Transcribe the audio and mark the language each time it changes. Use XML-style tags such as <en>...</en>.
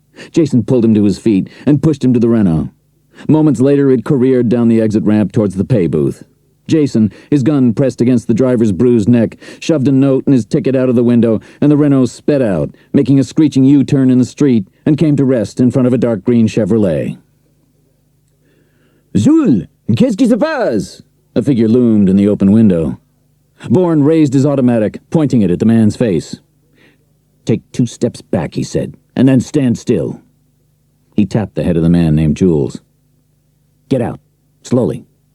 <en>Jason pulled him to his feet and pushed him to the Renault. Moments later, it careered down the exit ramp towards the pay booth. Jason, his gun pressed against the driver's bruised neck, shoved a note and his ticket out of the window, and the Renault sped out, making a screeching U-turn in the street, and came to rest in front of a dark green Chevrolet.</en> <fr>"Jules, qu'est-ce qui se passe?"</fr> <en>A figure loomed in the open window. Bourne raised his automatic, pointing it at the man's face. "Take 2 steps back," he said, "and then stand still." He tapped the head of the man named Jules. "Get out, slowly."</en>